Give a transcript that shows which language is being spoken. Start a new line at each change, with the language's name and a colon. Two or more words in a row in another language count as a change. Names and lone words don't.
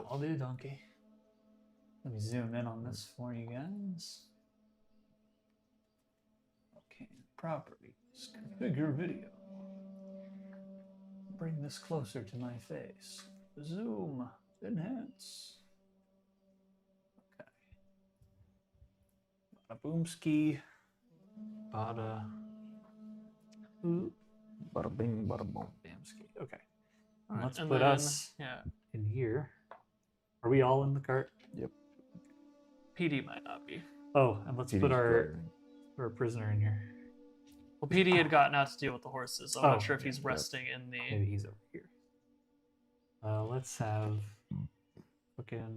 English: That'll do, donkey. Let me zoom in on this for you guys. Okay, properties. Configure video. Bring this closer to my face. Zoom. Enhance. Okay. Bada boomski. Bada. Ooh. Bada bing, bada boom. Bamski. Okay. Alright, Let's and put then- us Yeah, in here. Are we all in the cart? PD might not be. Oh, and let's TD's put our glaring. prisoner in here. Well, PD had gotten out to deal with the horses, so I'm Oh, not sure if he's yeah. resting in the. Maybe he's over here. Let's have fucking.